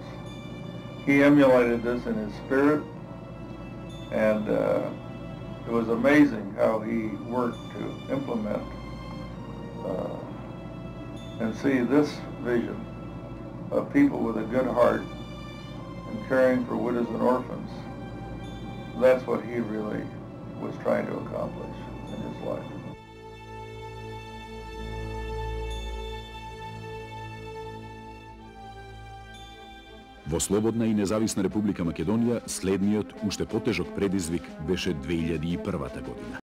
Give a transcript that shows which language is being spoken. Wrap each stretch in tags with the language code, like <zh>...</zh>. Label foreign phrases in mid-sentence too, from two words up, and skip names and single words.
<en>He emulated this in his spirit, and it was amazing how he worked to implement and see this vision of people with a good heart and caring for widows and orphans. That's what he really was trying to accomplish in his life.</en> <mk>Во слободна и независна Република Македонија, следниот, уште потежок предизвик беше 2001 година.</mk>